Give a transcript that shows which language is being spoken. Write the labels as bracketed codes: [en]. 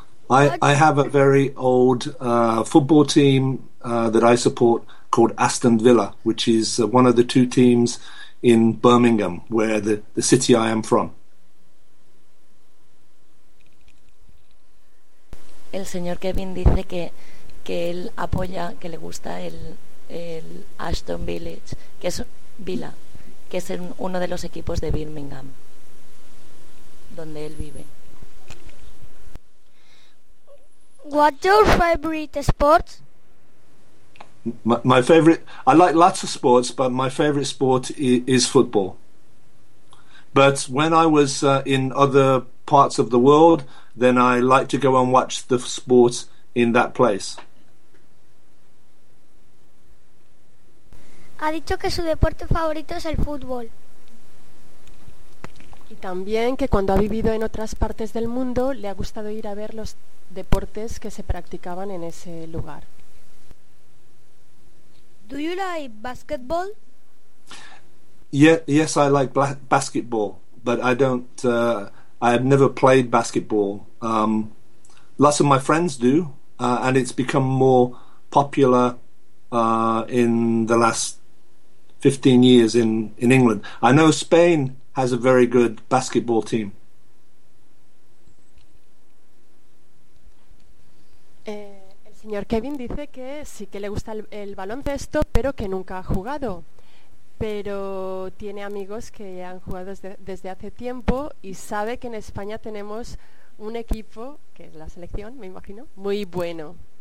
[en] I have a very old football team that I support called Aston Villa, which is one of the two teams in Birmingham, where the city I am from. [es] El señor Kevin dice que él apoya, que le gusta el Aston Village, que es Villa, que es uno de los equipos de Birmingham, donde él vive. [en] What's your favorite sport? My favorite, I like lots of sports, but my favorite sport is football. But when I was in other parts of the world, then I like to go and watch the sport in that place. [es] Ha dicho que su deporte favorito es el fútbol. Y también que cuando ha vivido en otras partes del mundo, le ha gustado ir a ver los deportes que se practicaban en ese lugar. [en] Do you like basketball? Yes, I like basketball, but I don't. I have never played basketball. Lots of my friends do, and it's become more popular in the last 15 years in England. I know Spain has a very good basketball team. [es] El señor Kevin dice que sí que le gusta el baloncesto, pero que nunca ha jugado. Pero tiene amigos que han jugado desde hace tiempo y sabe que en España tenemos un equipo, que es la selección, me imagino, muy bueno.